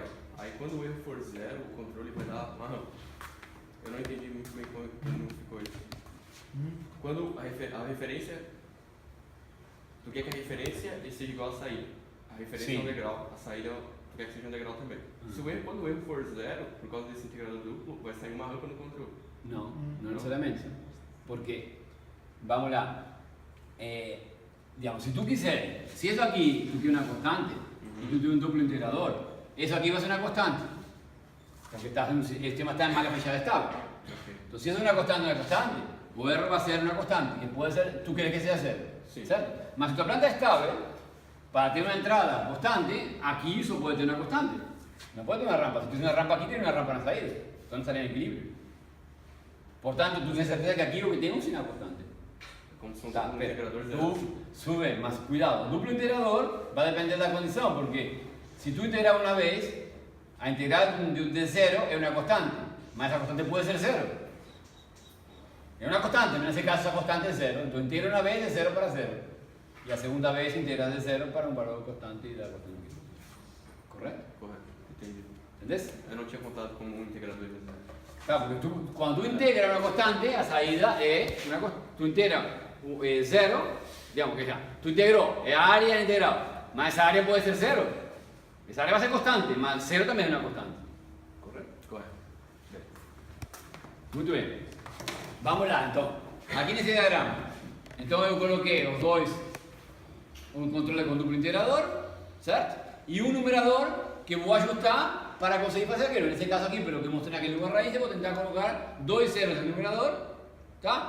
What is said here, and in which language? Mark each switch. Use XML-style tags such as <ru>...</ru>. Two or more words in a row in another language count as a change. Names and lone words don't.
<pt>Aí quando o erro for 0, o controle vai dar uma rampa. Eu não entendi muito bem como ficou isso. Quando a referência, tu quer que a referência seja igual à saída. a referência Sim. é um degrau, a saída tu quer que seja um degrau também. Se o erro, quando o erro for zero, por causa desse integrador duplo, vai sair uma rampa no controle.</pt> <es>No, no necesariamente. Porque, vamos lá, digamos, si tú quisieras, si eso aquí tú tienes una constante y tú tienes un duplo integrador, eso aquí va a ser una constante. Porque el sistema está en</es> <pt>mala fechada</pt> <es>estable. Entonces, si es una constante, o R va a ser una constante, que puede ser, tú quieres que sea cero. Sí. ¿Cierto? Mas si tu planta es estable, para tener una entrada constante, aquí eso puede tener una constante. No puede tener una rampa. Si tienes una rampa aquí, tienes una rampa en la salida. Entonces estaría en equilibrio. Por tanto, tú tienes certeza que aquí lo que tenemos es una constante.</es> <pt>Como se fosse Tá, um integrador zero.</pt> <es>tú sube, mas cuidado, el duplo integrador va a depender de la condición, porque si tú integras una vez, a integrar de cero es una constante, mas esa constante puede ser cero. Es una constante, en ese caso esa constante es cero, entonces integra una vez de cero para cero, y la segunda vez integra de cero para un valor constante y da constante. ¿Correcto?</es> <pt>Correto, entendi.</pt> <es>¿Entendés?</es> <pt>Eu não tinha contado como um integrador de zero.</pt> <es>Claro, porque cuando tú integras una constante, la salida es una constante. Tú integras cero, digamos que ya, tú integró, es área integrado, mas esa área puede ser cero. Esa área va a ser constante, mas cero también es una constante. ¿Correcto?</es> <pt>Correto. Muito bem. Vamos lá, então. Aqui nesse diagrama, então eu coloquei os dois, um controle com duplo integrador, certo? E um numerador que vou ajustar para conseguir fazer aquilo. Nesse caso aqui, pelo que mostrei naquele lugar raiz, vou tentar colocar dois zeros no numerador, tá?</pt>